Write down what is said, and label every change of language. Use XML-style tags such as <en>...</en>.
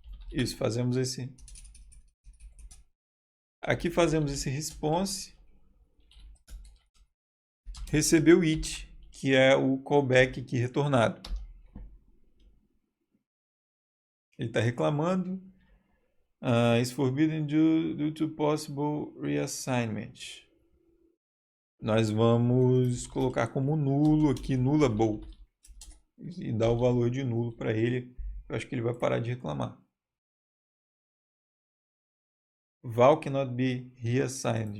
<pt>Isso, fazemos esse. Aqui fazemos esse response. Recebeu it, que é o callback aqui retornado. Ele está reclamando.</pt> <en>Is forbidden due to possible reassignment.</en> <pt>Nós vamos colocar como nulo aqui, nullable, e dar o valor de nulo para ele. Eu acho que ele vai parar de reclamar.</pt> <en>Val cannot be reassigned.</en>